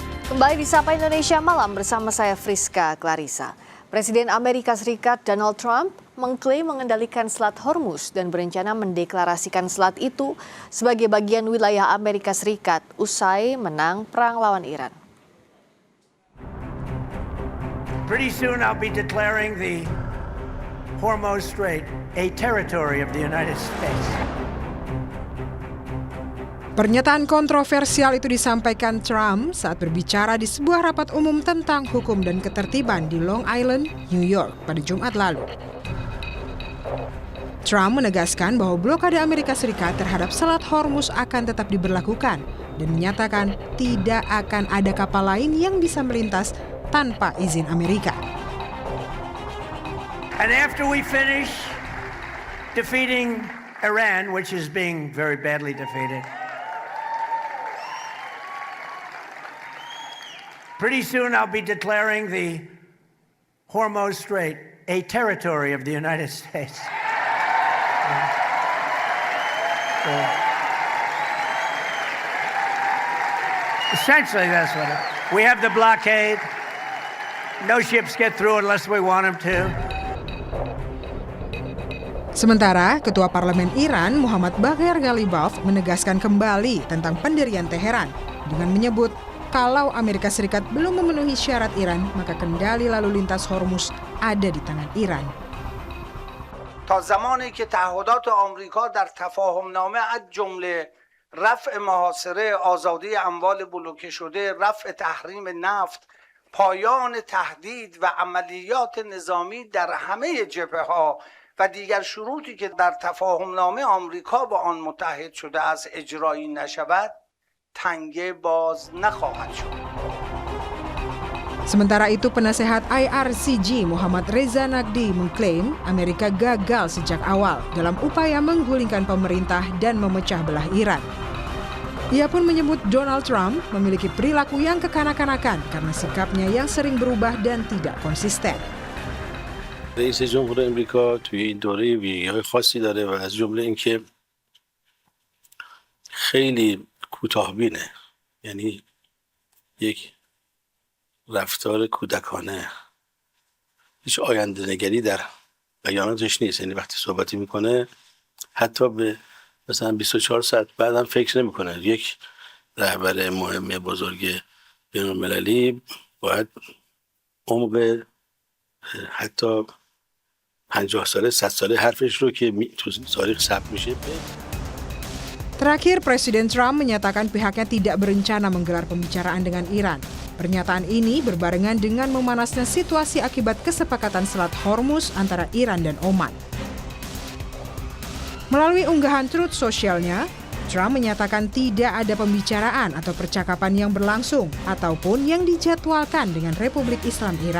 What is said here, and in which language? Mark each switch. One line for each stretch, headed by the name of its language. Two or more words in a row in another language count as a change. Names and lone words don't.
Indonesian: Kembali di Sapa Indonesia Malam bersama saya Friska Clarissa. Presiden Amerika Serikat Donald Trump mengklaim mengendalikan Selat Hormuz dan berencana mendeklarasikan selat itu sebagai bagian wilayah Amerika Serikat usai menang perang lawan Iran.
English: Pretty soon I'll be declaring the Hormuz Strait a territory of the United States.
Indonesian: Pernyataan kontroversial itu disampaikan Trump saat berbicara di sebuah rapat umum tentang hukum dan ketertiban di Long Island, New York pada Jumat lalu. Trump menegaskan bahwa blokade Amerika Serikat terhadap Selat Hormuz akan tetap diberlakukan dan menyatakan tidak akan ada kapal lain yang bisa melintas tanpa izin Amerika.
English: And after we finish defeating Iran, which is being very badly defeated, pretty soon I'll be declaring the Hormuz Strait a territory of the United States. Essentially, that's what it is. We have the blockade. No ships get through unless we want them to.
Indonesian: Sementara, Ketua Parlemen Iran Muhammad Baghir Ghalibaf menegaskan kembali tentang pendirian Teheran dengan menyebut kalau Amerika Serikat belum memenuhi syarat Iran, maka kendali lalu lintas Hormuz ada di tangan Iran.
Persian: تا زمانی که تعهدات آمریکا در تفاهمنامه از جمله رفع محاصره آزادی اموال بلوکه شده، رفع تحریم نفت، پایان تهدید و عملیات نظامی در همه جبهه‌ها و دیگر شروطی که در تفاهمنامه آمریکا با آن متحد شده است اجرایی نشود، تنگه باز نخواهد شد.
Indonesian: Sementara itu, penasehat IRCG Muhammad Reza Naqdi mengklaim Amerika gagal sejak awal dalam upaya menggulingkan pemerintah dan memecah belah Iran. Ia pun menyebut Donald Trump memiliki perilaku yang kekanak-kanakan karena sikapnya yang sering berubah dan tidak konsisten.
Persian: رئیس جمهور امریکا توی این دوره ویژگی‌های خاصی داره و از جمله اینکه خیلی کوتاه‌بینه، یعنی یک رفتار کودکانه، هیچ آینده نگری در بیاناتش نیست. یعنی وقتی صحبتی میکنه حتی به مثلا 24 ساعت بعدم فکر نمیکنه. یک رهبر مهم بزرگ بین‌المللی باید عمق حتی 50 ساله 100 ساله حرفش رو که تو تاریخ ثبت میشه.
Indonesian: Terakhir, Presiden Trump menyatakan pihaknya tidak berencana menggelar pembicaraan dengan Iran. Pernyataan ini berbarengan dengan memanasnya situasi akibat kesepakatan Selat Hormuz antara Iran dan Oman. Melalui unggahan Truth Social-nya, Trump menyatakan tidak ada pembicaraan atau percakapan yang berlangsung ataupun yang dijadwalkan dengan Republik Islam Iran.